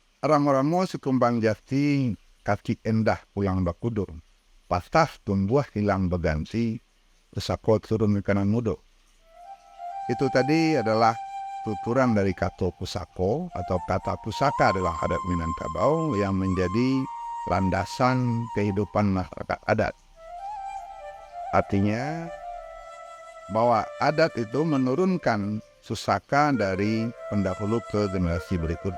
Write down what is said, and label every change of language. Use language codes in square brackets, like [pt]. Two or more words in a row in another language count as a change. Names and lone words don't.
[min] Ramo-ramo sekumbang jati, kaki endah pulang bakudur. Patah tumbuh hilang berganti, pesako turun ke kanan mudo. [id] Itu tadi adalah tuturan dari kata pusako atau kata pusaka adalah adat Minangkabau yang menjadi landasan kehidupan masyarakat adat. Artinya bahwa adat itu menurunkan pusaka dari pendahulu ke generasi berikutnya.